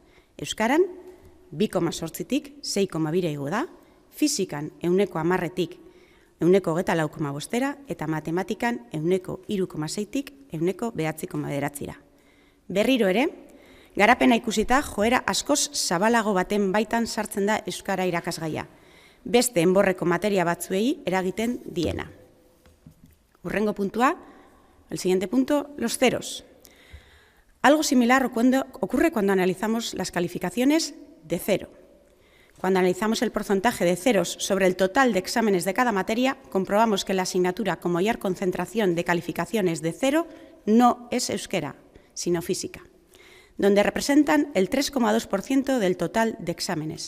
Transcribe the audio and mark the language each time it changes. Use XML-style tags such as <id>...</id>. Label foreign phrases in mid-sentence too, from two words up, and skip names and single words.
<eu>Euskaran, 2,8tik 6,2 igo da, fizikan 10,10tik 9,24 eta matematikan 3,6tik 9,9. Berriro ere, garapena ikusita joera askoz zabalago baten baitan sartzen da euskara irakasgaia, beste enborreko materia batzuei eragiten diena. Hurrengo puntua,</eu> <es>el siguiente punto, los ceros. Algo similar ocurre cuando analizamos las calificaciones de cero. Cuando analizamos el porcentaje de ceros sobre el total de exámenes de cada materia, comprobamos que la asignatura con mayor concentración de calificaciones de cero no es euskera, sino física, donde representan el 3,2% del total de exámenes.</es>